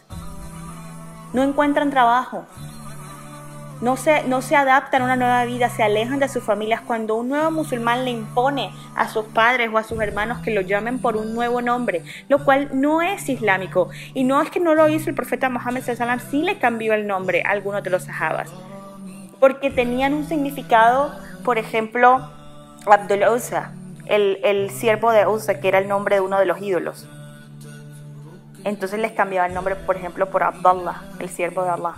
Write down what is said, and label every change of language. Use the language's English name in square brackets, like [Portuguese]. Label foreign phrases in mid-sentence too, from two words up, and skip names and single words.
[Spanish] No encuentran trabajo, no se adaptan a una nueva vida, se alejan de sus familias. Cuando un nuevo musulmán le impone a sus padres o a sus hermanos que lo llamen por un nuevo nombre, lo cual no es islámico. Y no es que no lo hizo el profeta Mohammed [Arabic] صلى الله عليه وسلم, [Spanish] sí le cambió el nombre a algunos de los sahabas, porque tenían un significado. Por ejemplo, Abdul Uzza, el siervo de Uzza, que era el nombre de uno de los ídolos. Entonces les cambiaba el nombre, por ejemplo, por Abdullah, el siervo de Allah.